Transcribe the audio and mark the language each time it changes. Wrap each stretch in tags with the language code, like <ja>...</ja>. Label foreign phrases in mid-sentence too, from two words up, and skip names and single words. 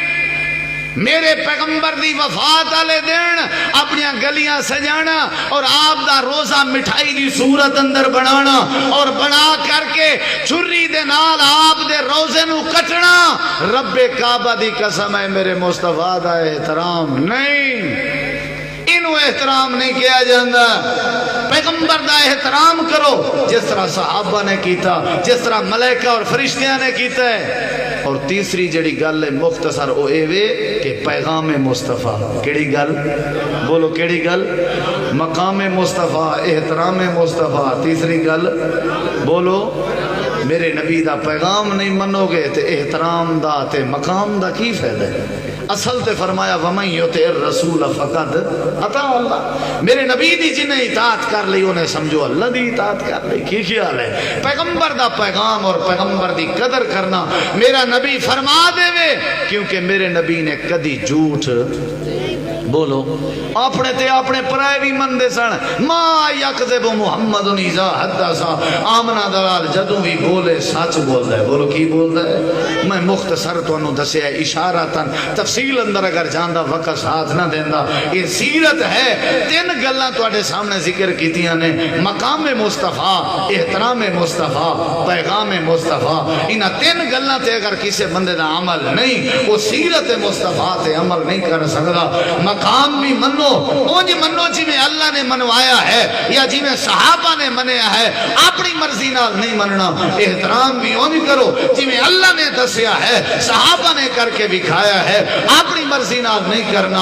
<pa>میرے پیغمبر دی وفات والے دن اپنی گلیاں سجانا اور آپ دا روزہ مٹھائی دی صورت اندر بنانا اور بنا کر کے چھری دے نال آپ دے روزے نو کٹنا، رب کعبہ دی قسم ہے میرے مصطفیٰ دا احترام نہیں. انہوں احترام نہیں کیا جاندہ. پیغمبر دا احترام کرو جس طرح صحابہ نے کیتا، جس طرح ملائکہ اور فرشتیاں نے کیتا ہے. اور تیسری جڑی گل ہے مختصر او اے وے کہ پیغام مصطفیٰ. کیڑی گل بولو، کیڑی گل؟ مقام مصطفیٰ، احترام مصطفیٰ. تیسری گل بولو، میرے نبی دا پیغام نہیں منو گے تے احترام دا تے مقام دا کی فائدہ ہے؟ اصل تے فرمایا</pa> <ar>وَمَن يُطِعِ الرَّسُولَ فَقَدْ أَطَاعَ اللَّهَ.</ar> <pa>میرے نبی دی جنہیں اطاعت کر لی انہیں سمجھو اللہ دی اطاعت کر لی. کی خیال ہے؟ پیغمبر دا پیغام اور پیغمبر دی قدر کرنا میرا نبی فرما دے وے، کیونکہ میرے نبی نے کدی جھوٹ بولو اپنے تے اپنے پرائے بھی من دے سن.</pa> <ar>ما یکذب محمد اذا حدث.</ar> <pa>آمنہ دلال جدوں بھی بولے سچ بولدا ہے. بولو کی بولدا ہے؟ میں مختصر تانوں دسیا اشارتاً، تفصیل اندر اگر جاندا وقت ساتھ نہ دیندا.</pa> <ur>یہ سیرت ہے.</ur> <pa>تین گلاں تواڈے سامنے ذکر کیتیاں نے، مقام مصطفیٰ، احترام مصطفیٰ، پیغام مصطفیٰ. انہاں تین گلاں تے اگر کسی بندے دا عمل نہیں، وہ سیرت مصطفیٰ تے عمل نہیں کر سکدا. مقام بھی منو اونج منو جی میں اللہ نے منوایا ہے یا جی میں صحابہ نے منیا ہے، اپنی مرضی نال نہیں مننا. احترام بھی اونج کرو جی میں اللہ نے دسیا ہے، صحابہ نے کر کے دکھایا ہے، اپنی مرضی نال نہیں کرنا.</pa>